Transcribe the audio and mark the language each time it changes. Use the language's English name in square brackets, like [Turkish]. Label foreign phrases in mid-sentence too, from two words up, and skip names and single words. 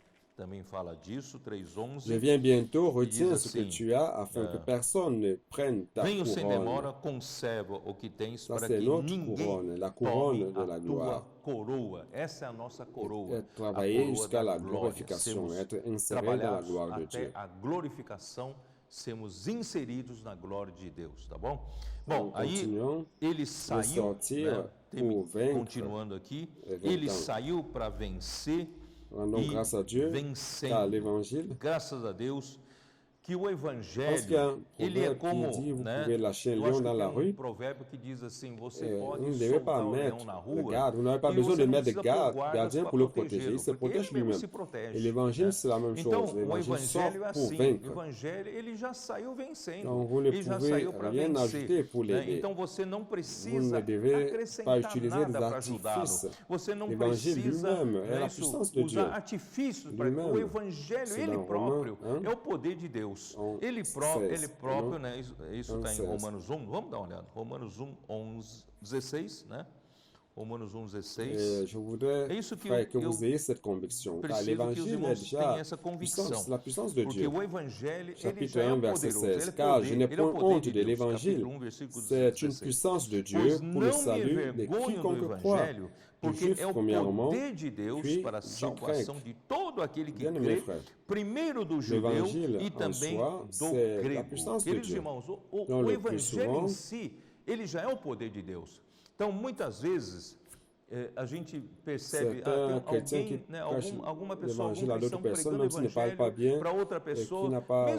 [French] Je viens bientôt, retiens ce que tu as, afin que personne ne prenne ta couronne. Ça, c'est notre couronne, la couronne de la gloire. Et travailler jusqu'à la glorification, être inséré dans la gloire de Dieu. [Portuguese] Sermos inseridos na glória de Deus, tá bom? Bom, aí ele saiu, continuando aqui, ele saiu para vencer [French] Rendons grâce à Dieu, car l'évangile, [Portuguese] graças a Deus, que o evangelho, ele é como, provérbio que diz assim, você pode soltar o leão na rua, [French] vous n'avez pas besoin de mettre des gardiens pour le protéger, il se protège lui-même. Et l'évangile, c'est la même chose. L'évangile sort pour vaincre. [Portuguese] O evangelho, ele já saiu vencendo. [French] Donc, vous ne pouvez rien ajouter pour l'aider. [Portuguese] Então, você não [French] Vous [Portuguese] precisa [French] ne devez pas [Portuguese] acrescentar [French] utiliser des [Portuguese] nada para ajudá-lo. [French] artifices. [Portuguese] Você não [French] L'évangile [Portuguese] precisa [French] lui-même est la puissance de Dieu. [Portuguese] usar artifícios para o evangelho, ele próprio, é o poder de Deus. Ele próprio, né? Isso está em Romanos 1, vamos dar uma olhada. Romanos 16, né? Romanos 16. [French] Je voudrais que vous ayez cette conviction, car l'évangile est déjà la puissance de Dieu. Chapitre 1, verset 16. Car je n'ai point honte de l'évangile, c'est une puissance de Dieu pour le salut de quiconque croit. [Portuguese] Porque é o poder de Deus para a salvação de todo aquele que crê, primeiro do judeu e também do grego. Queridos irmãos, o evangelho em si, ele já é o poder de Deus. Então, muitas vezes, a gente percebe alguma pessoa, algum cristão pregando o evangelho para outra pessoa, mesmo